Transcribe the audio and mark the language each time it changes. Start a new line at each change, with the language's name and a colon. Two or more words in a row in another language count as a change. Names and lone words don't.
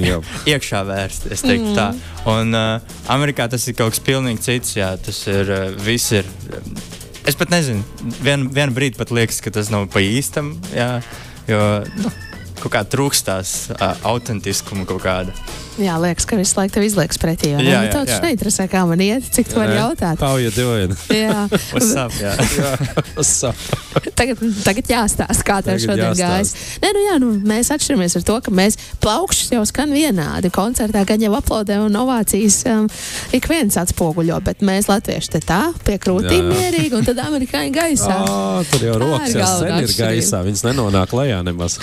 Latvian: Jā, iekšā vērsti, es teiktu tā. Un Amerikā tas ir kaut kas pilnīgi cits, jā, tas ir, viss ir... Es pat nezinu, vienu brīdi pat liekas, ka tas nav pa īstam, jā, jo kaut kā trūkstās autentiskuma kaut kāda. Jā, liekas, ka visu laiku tev izliekas pretī. Jā, tev taču neinteresē, kā man iet, cik tu vari jautāt.
English: How you doing?
Latvian: Jā.
English: What's up, jā. What's up?
Latvian: Tagad jāstāsta, kā tev šodien gājis. Mēs atšķiramies ar to, ka mēs plaukšus jau skan vienādi. Koncertā gan jau aplaudē un ovācijas ik viens atspoguļo, bet mēs latvieši te tā, pie krūtīm mierīgi, un tad amerikāņi gaisā. Tur jau rokas jau sen ir gaisā, viņas nenonāk lejā nemaz.